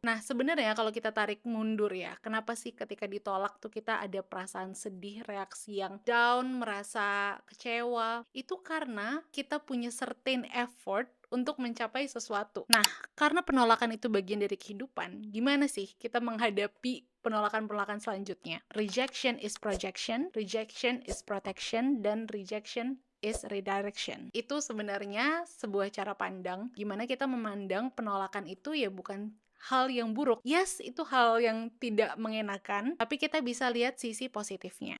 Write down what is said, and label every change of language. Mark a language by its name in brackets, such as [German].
[Indonesian] Nah, sebenarnya kalau kita tarik mundur ya, kenapa sih ketika ditolak tuh kita ada perasaan sedih, reaksi yang down, merasa kecewa? Itu karena kita punya certain effort untuk mencapai sesuatu. Nah, karena penolakan itu bagian dari kehidupan, gimana sih kita menghadapi penolakan-penolakan selanjutnya? [English] Rejection is projection, rejection is protection, [Indonesian] dan [English] rejection is redirection. [Indonesian] Itu sebenarnya sebuah cara pandang gimana kita memandang penolakan itu ya bukan hal yang buruk. Yes, itu hal yang tidak mengenakan, tapi kita bisa lihat sisi positifnya.